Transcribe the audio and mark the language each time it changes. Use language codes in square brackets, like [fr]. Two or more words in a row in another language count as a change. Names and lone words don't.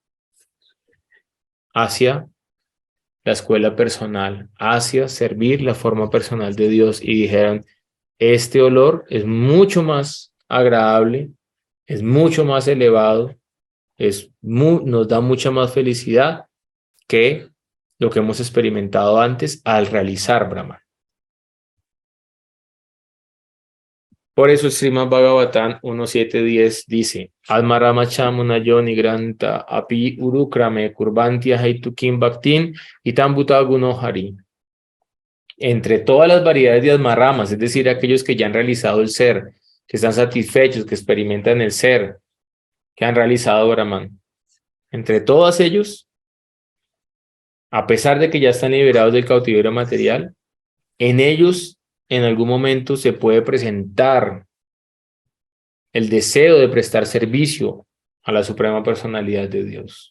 [es] hacia la escuela personal, hacia servir la forma personal de Dios y dijeron, este olor es mucho más agradable, es mucho más elevado, nos da mucha más felicidad que lo que hemos experimentado antes al realizar Brahman. Por eso el Srimad Bhagavatam 1.7.10 dice, [sa] आत्मारामाश्चमुना ग्रन्था अपि उरुक्रमे कुर्बन्तिया हैतुकीम् भक्तिन् इत्थम्भूत गुणोहरि. [es] Entre todas las variedades de almaramas, es decir, aquellos que ya han realizado el ser, que están satisfechos, que experimentan el ser, que han realizado Brahman, entre todos ellos, a pesar de que ya están liberados del cautiverio material, en ellos en algún momento se puede presentar el deseo de prestar servicio a la Suprema Personalidad de Dios.